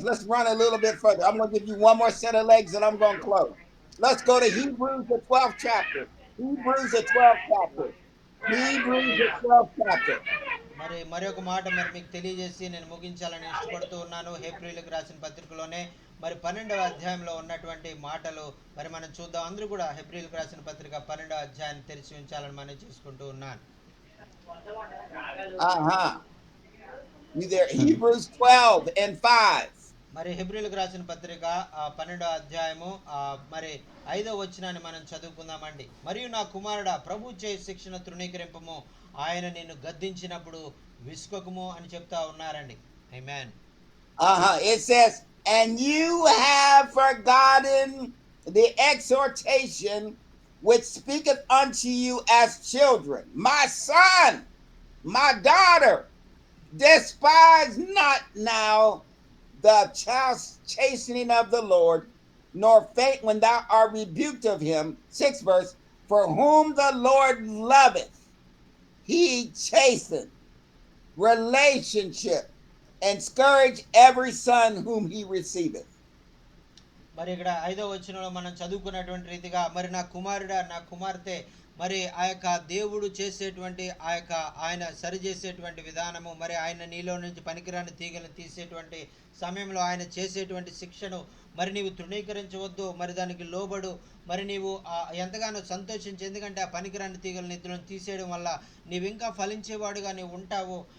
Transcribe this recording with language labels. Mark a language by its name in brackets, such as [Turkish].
[English] Let's run a little bit further. I'm going to give you one more set of legs and I'm going to close. Let's go to Hebrews, the 12th chapter. Hebrews, the 12th chapter. Hebrews, the 12th chapter. [Telugu] మరి ఒక మాట మరి మీకు తెలియజేసి నేను ముగించాలని ఇష్టపడుతూ ఉన్నాను. హెబ్రీయులకు రాసిన పత్రికలోనే మరి 12వ అధ్యాయంలో ఉన్నటువంటి మాటలు మరి మనం చూద్దాం. అందరూ కూడా హెబ్రీయులకు రాసిన పత్రిక 12వ అధ్యాయాన్ని తెరిచి ఉంచాలని మనం చేసుకుంటూ ఉన్నాను. [English] You there? Hebrews 12 and 5. [Telugu] మరి హెబ్రీయులకు రాసిన పత్రిక 12వ అధ్యాయము మరి 5వ వచనాన్ని మనం చదువుకుందామండి. మరియు నా కుమారుడా, ప్రభు చే శిక్షణ తృణీకరింపము, ఆయన నిన్ను గద్దించినప్పుడు విసుకకుము అని చెప్తా ఉన్నారండి. ఆమేన్. [English] It says, and you have forgotten the exhortation which speaketh unto you as children. My son, my daughter, despise not now the chastening of the Lord, nor faint when thou art rebuked of him. 6th verse, for whom the Lord loveth, he chasteneth, relationship, and scourge every son whom he receiveth. [Telugu] మరి ఇక్కడ 5వ వచనంలో మనం చదువుకున్నటువంటి రీతిగా మరి నా కుమారుడా, నా కుమార్తె, మరి ఆ యొక్క దేవుడు చేసేటువంటి ఆ యొక్క ఆయన సరిచేసేటువంటి విధానము, మరి ఆయన నీలో నుంచి పనికిరాని తీగలను తీసేటువంటి సమయంలో ఆయన చేసేటువంటి శిక్షను మరి నీవు తృణీకరించవద్దు, మరి దానికి లోబడు, మరి నీవు ఎంతగానో సంతోషించి, ఎందుకంటే ఆ పనికిరాని తీగల నిధులను తీసేయడం వల్ల నీవు ఇంకా ఫలించేవాడుగా నీవు ఉంటావు.